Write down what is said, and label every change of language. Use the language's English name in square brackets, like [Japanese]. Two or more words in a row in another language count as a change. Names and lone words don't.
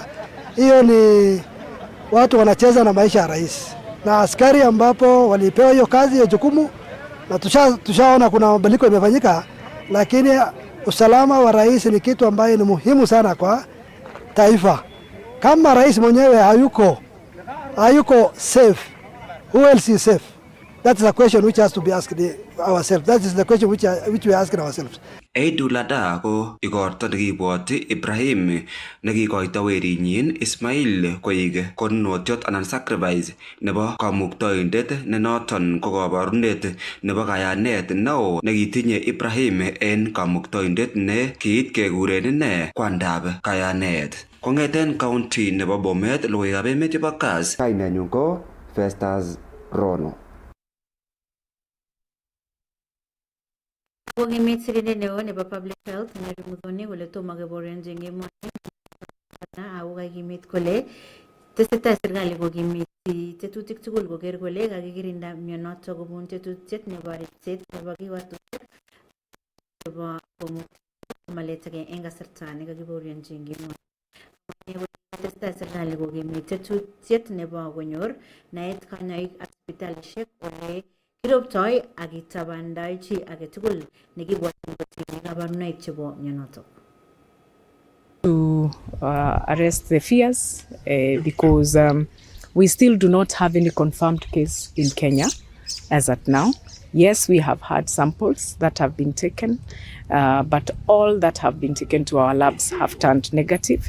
[Swahili] Hiyo ni watu wanacheza na maisha ya rais na askari, ambapo walipewa hiyo kazi ya jukumu, na tushaona kuna mabadiliko yamefanyika, lakini usalama wa rais ni kitu ambaye ni muhimu sana kwa taifa. Kama rais mwenyewe hayuko safe, [English] who else is safe? That is a question which has to be asked ourselves. That is the question which we are asking ourselves. [Kalenjin] Eidulada ko igorto nekibwoti Ibrahim nekikoito werinyin Ismail koik konunotiot anan sacrifice nebo kamuktoindet ne noton ko kabarunet nebo kayanet neo nekitinye Ibrahim en kamuktoindet ne kiit kekuren ine kwandab kayanet. Kongeten county nebo Bomet, logoiwekab emet chebo KASS. Kainenyu ko Festus Rono. Kokimit sirindet neo nebo [English] public health [Kalenjin] nerimudhoni kole tomo keborionji eng emoni ako kakimit kole tesetai serikali kokimiti tetutik tugul koker kole kakikirinda mionotok kobun tetutiet nebo ripset nebo kiwatoshek chebo komaletagei eng kasarta nekakiborionji eng emoni. Tesetai serikali kokimit tetutiet nebo konyor naet kanyoik ak sipitalishek ole kiroptoi ak kitabandai chi age tugul nekibwatyin kotinye kabarunoik chebo mionotok. [English] To arrest the fears because we still do not have any confirmed case in Kenya as at now. Yes, we have had samples that have been taken, but all that have been taken to our labs have turned negative.